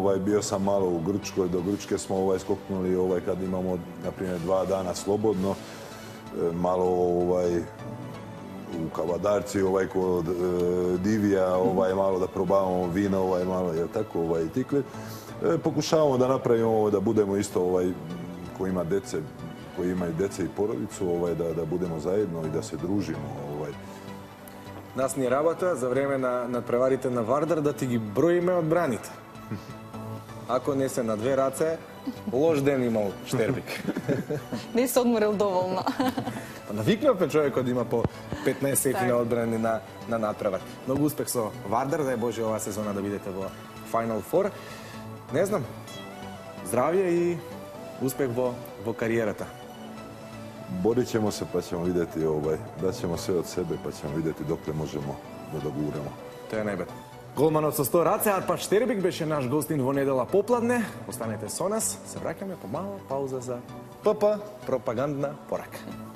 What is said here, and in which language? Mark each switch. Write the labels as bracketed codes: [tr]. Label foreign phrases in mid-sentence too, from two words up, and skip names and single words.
[sr] Bio sam malo u Grčkoj, do Grčke smo skoknuli kad imamo, na primjer, 2 dana slobodno, malo u Kavadarci kod Divija, malo da probavamo vino, malo je tako, tikve. Pokušavamo da napravimo, da budemo isto koji ima dece, koji imaju dece i porodicu, da budemo zajedno i da se družimo. [mk] Нас ни работа за време на надпреварите на Вардар да ти ги броиме одбраните. Ако не се на 2 раце, лош ден имал Штербик. Не се одморил доволно. Навикнавме човекот да има по 15 секунди одбрани на надпревар. Многу успех со Вардар, дај Боже оваа сезона да бидете во Final Four. Не знам, здравје и успех во кариерата. [sr] Borit ćemo se pa ćemo vidjeti, daćemo sve od sebe pa ćemo vidjeti dokle možemo da doguramo. [mk] Тоа е најбитно. Голманот со 100 раце, Арпад Штербик беше наш гостин во недела попладне. Останете со нас, се враќаме по мала пауза за ПП пропагандна порака.